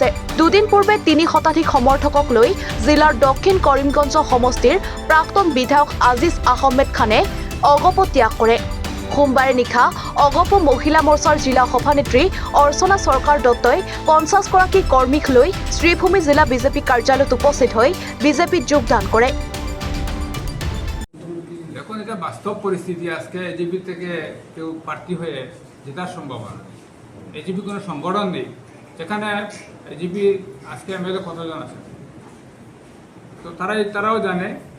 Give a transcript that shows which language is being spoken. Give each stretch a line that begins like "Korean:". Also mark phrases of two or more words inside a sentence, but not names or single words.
Assamese: দুদিন পূৰ্বে ৩ শতাধিক সমৰ্থকক লৈ জিলাৰ দক্ষিণ কৰিমগঞ্জ সমষ্টিৰ প্ৰাক্তন বিধায়ক আজিজ আহমেদ খানে অগপ ত্যাগ কৰে। সোমবাৰে নিশা অগপ মহিলা মোৰ্চাৰ জিলা সভানেত্ৰী অৰ্চনা চৰকাৰ দত্তই ৫০গৰাকী কৰ্মীক লৈ শ্রীভূমি জিলা বিজেপি কাৰ্যালয়ত উপস্থিত হৈ বিজেপিত যোগদান কৰে।
Bangla: এখন এটা বাস্তব পরিস্থিতি, আজকে এজিপি থেকে কেউ প্রার্থী হয়ে জেতার সম্ভাবনা। এজিপি কোনো সংগঠন নেই যেখানে এজিপি আজকে এমএলএ কতজন আছে তো তারাও জানে।